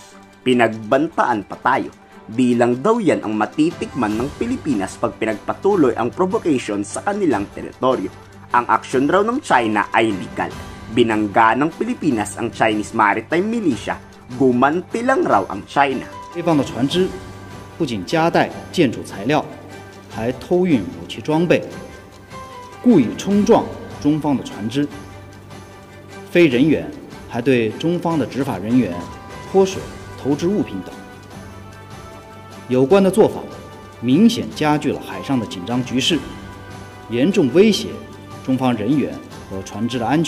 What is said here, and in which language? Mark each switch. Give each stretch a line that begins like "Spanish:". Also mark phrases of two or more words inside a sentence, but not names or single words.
Filipino: Pinagbantaan pa tayo. Di lang daw yan ang matitikman ng Pilipinas pag pinagpatuloy ang provocation sa kanilang teritoryo. Ang aksyon raw ng China ay legal. Binangga ng Pilipinas ang Chinese Maritime Militia, gumanti lang raw ang China.
Chinese: 对方的船只不仅夹带建筑材料，还偷运武器装备，故意冲撞中方的船只，非人员还对中方的执法人员泼水、投掷物品等。有关的做法明显加剧了海上的紧张局势，严重威胁中方人员和船只的安全。